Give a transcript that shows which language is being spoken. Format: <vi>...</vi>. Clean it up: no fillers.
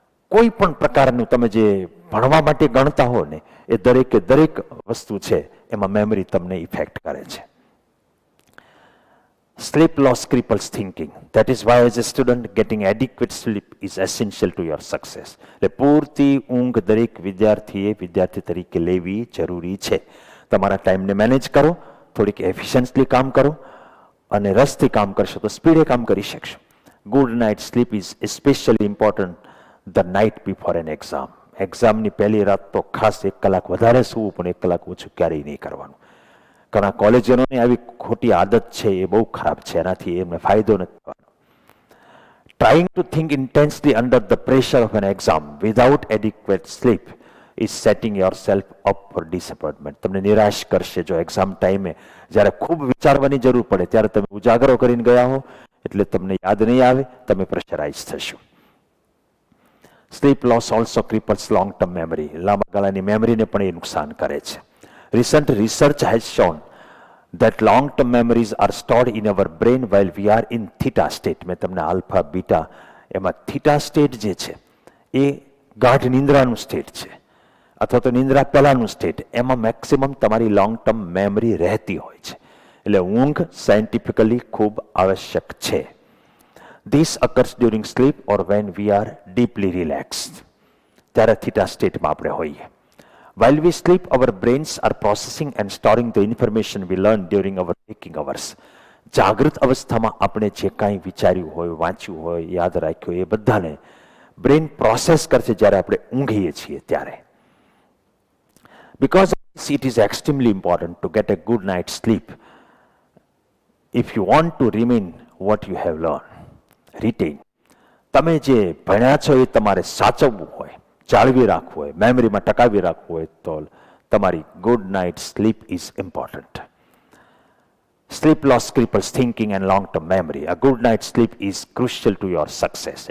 <gu>કોઈ પણ પ્રકારનું તમે જે ભણવા માટે ગણતા હો ને એ દરેક વસ્તુ છે એમાં મેમરી તમને ઇફેક્ટ કરે છે.</gu> <en>Sleep loss cripples thinking. That is why as a student getting adequate sleep is essential to your success.</en> <gu>એટલે પૂરતી ઊંઘ દરેક વિદ્યાર્થી તરીકે લેવી જરૂરી છે. તમારા ટાઈમને મેનેજ કરો, થોડીક એફિશિયન્ટલી કામ કરો અને રસથી કામ કરશો તો સ્પીડે કામ કરી શકશો.</gu> <en>Good night sleep is especially important the night before an exam.</en> <gu>એક્ઝામની પહેલી રાત તો ખાસ 1 કલાક વધારે સૂવું, પણ 1 કલાક ઓછું ક્યારેય નહીં કરવાનું. ઘણા કોલેજોની આવી ખોટી આદત છે, એ બહુ ખરાબ છે, એનાથી એમને ફાયદો નથી થવાનો.</gu> <en>Trying to think intensely under the pressure of an exam without adequate sleep is setting yourself up for disappointment.</en> <gu>તમને નિરાશ કરશે જો એક્ઝામ ટાઈમે જ્યારે ખૂબ વિચારવાની જરૂર પડે ત્યારે તમે ઉજાગરો કરીને ગયા હો એટલે તમને યાદ નહીં આવે, તમે પ્રેશરાઇઝ થશો.</gu> <en>Sleep loss also cripples long term memory.</en> <gu>લાંબા ગાળાની મેમરીને પણ એ નુકસાન કરે છે.</gu> <en>Recent research has shown that long-term memories are stored in our brain while we are in theta state.</en> <gu>મેં તમને આલ્ફા બીટા એમાં થીટા સ્ટેટ જે છે એ ગાઢ નિંદ્રાનું સ્ટેટ છે, અથવા તો નિંદ્રા પહેલાનું સ્ટેટ. એમાં મેક્સિમમ તમારી લોંગ ટર્મ મેમરી રહેતી હોય છે. એટલે ઊંઘ સાયન્ટિફિકલી ખૂબ આવશ્યક છે.</gu> <en>This occurs during sleep or when we are deeply relaxed.</en> <gu>ત્યારે થીટા સ્ટેટમાં આપણે હોઈએ.</gu> <en>While we sleep, our brains are processing and storing the information we learn during our waking hours.</en> <gu>જાગૃત અવસ્થામાં આપણે જે કાંઈ વિચાર્યું હોય, વાંચ્યું હોય, યાદ રાખ્યું હોય, એ બધાને બ્રેન પ્રોસેસ કરશે જ્યારે આપણે ઊંઘીએ છીએ ત્યારે.</gu> <en>Because it is extremely important to get a good night's sleep if you want to remain what you have learned. Retain.</en> <gu>તમે જે ભણ્યા છો એ તમારે સાચવવું હોય, જાળવી રાખવું હોય, મેમરીમાં ટકાવી રાખવું હોય તો તમારી</gu> <en>Good night sleep is important. Sleep loss cripples thinking and long term memory. A good night sleep is crucial to your success.</en>